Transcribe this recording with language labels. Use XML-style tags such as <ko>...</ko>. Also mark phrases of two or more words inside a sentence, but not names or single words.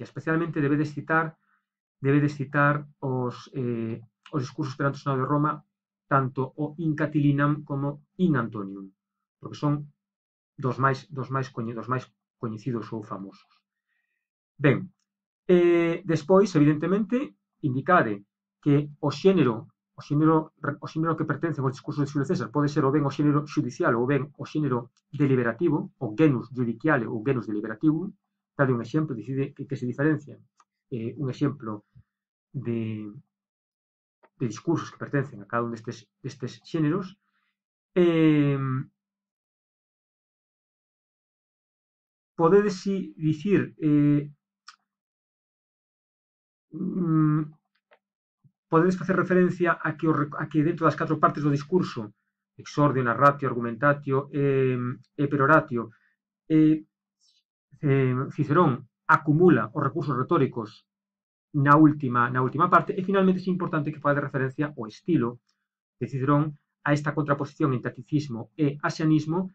<gl>Especialmente debedes citar os discursos perante o Senado de Roma, tanto o In Catilinam como In Antonium, porque son dos máis coñecidos ou famosos. Ben, despois, evidentemente, indicade que o xénero que pertence aos discursos de Xulio César pode ser ou ben o xénero xudicial ou ben o xénero deliberativo, o</gl> <la>genus judiciale</la> <gl>ou</gl> <la>genus deliberativum.</la> <gl>Dade un exemplo, decide que se diferencian. Un exemplo de discursos que pertencen a cada un destes xéneros. Podedes dicir podedes facer referencia a que dentro das 4 partes do discurso, exordio,</gl> <la>narratio, argumentatio</la> <gl>e peroratio, Cicerón acumula os recursos retóricos na última parte, e finalmente é importante que fade referencia ao estilo de Cicerón, a esta contraposición entre aticismo e asianismo,</gl>